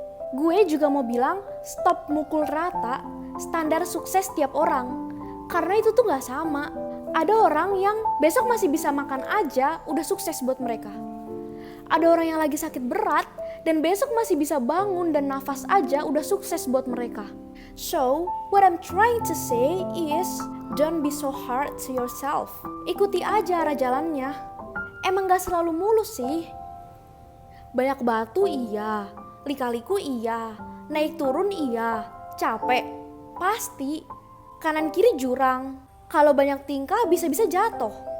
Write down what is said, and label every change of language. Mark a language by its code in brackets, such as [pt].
[id] Gue juga mau bilang stop mukul rata standar sukses tiap orang. Karena itu tuh gak sama. Ada orang yang besok masih bisa makan aja udah sukses buat mereka. Ada orang yang lagi sakit berat dan besok masih bisa bangun dan nafas aja udah sukses buat mereka. [en] So, what I'm trying to say is don't be so hard to yourself. [id] Ikuti aja arah jalannya. Emang gak selalu mulus sih. Banyak batu iya, lika-liku iya, naik turun iya, capek, pasti. Kanan kiri jurang, kalau banyak tingkah bisa-bisa jatuh.